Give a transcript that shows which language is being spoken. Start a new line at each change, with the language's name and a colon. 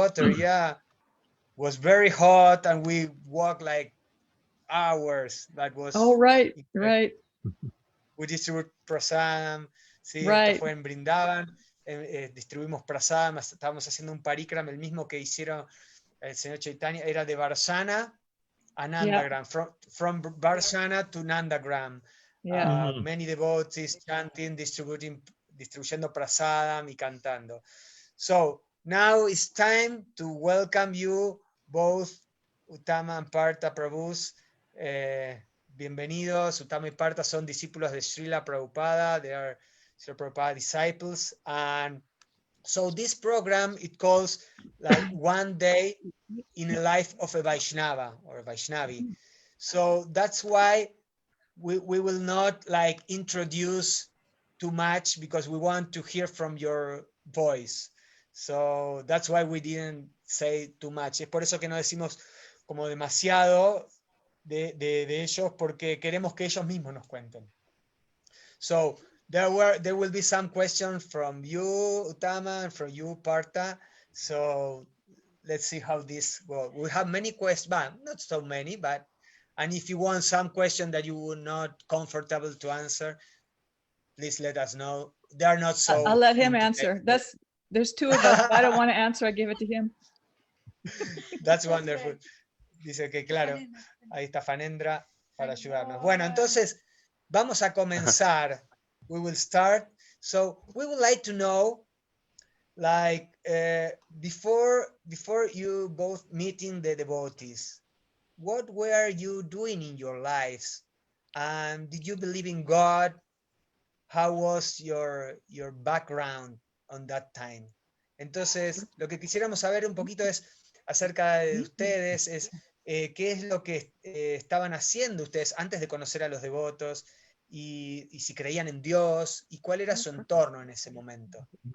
English: Yeah, was very hot, and we walked like hours. That was right. We distributed prasadam.
Spanish: Sí,
English: right.
Spanish: Esto fue en Brindavan. Distribuimos prasadam. Estábamos haciendo un parikram, el mismo que hicieron el señor Chaitanya. Era de Varsana a Nandagram. From Varsana to Nandagram. Many devotees chanting, distribuyendo prasadam y cantando.
English: So now it's time to welcome you both, Uttama and Partha Prabhus. Bienvenidos.
Spanish: Uttama y Partha son discípulos de Srila Prabhupada. They are Srila Prabhupada disciples.
English: And so this program, it calls like one day in the life of a Vaishnava or a Vaishnavi. So that's why we will not like introduce too much, because we want to hear from your voice.
Spanish: So that's why we didn't say too much. Es por eso que no decimos como demasiado de ellos, porque queremos que ellos mismos nos cuenten.
English: So there will be some questions from you, Uttama, and from you, Partha. So let's see how this goes. We have many questions, but not so many, and if you want some question that you were not comfortable to answer, please let us know. They are not so... I'll let him answer. There's 2 of us. If I don't want to answer, I give it to him. That's wonderful.
Spanish: Dice que claro, ahí está Phanendra para ayudarnos.
English: Bueno, entonces vamos a comenzar. We will start. So we would like to know, like before you both meeting the devotees, what were you doing in your lives? And did you believe in God? How was your background on that time?
Spanish: Entonces, lo que quisiéramos saber un poquito es acerca de ustedes, es qué es lo que estaban haciendo ustedes antes de conocer a los devotos y si creían en Dios y cuál era su entorno en ese momento.